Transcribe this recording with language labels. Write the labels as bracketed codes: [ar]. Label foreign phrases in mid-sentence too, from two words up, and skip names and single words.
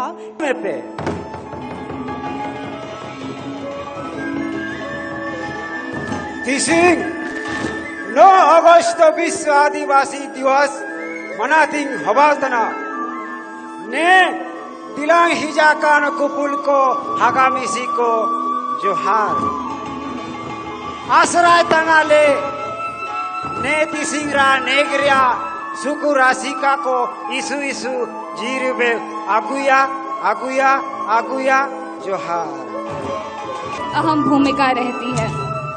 [hoc] पे तिसिंग 9 अगस्त विश्व आदिवासी दिवस मनातिंग हबाजना ने दिलांग हिजा कान कुपुल को हागामिसी को जोहार आसराय तंगाले ने तिसिंगरा नेगरिया सुकु राशिका को इसु इसु जीरुबे आगुया आगुया आगुया जोहार। [hi] अहम भूमिका रहती है।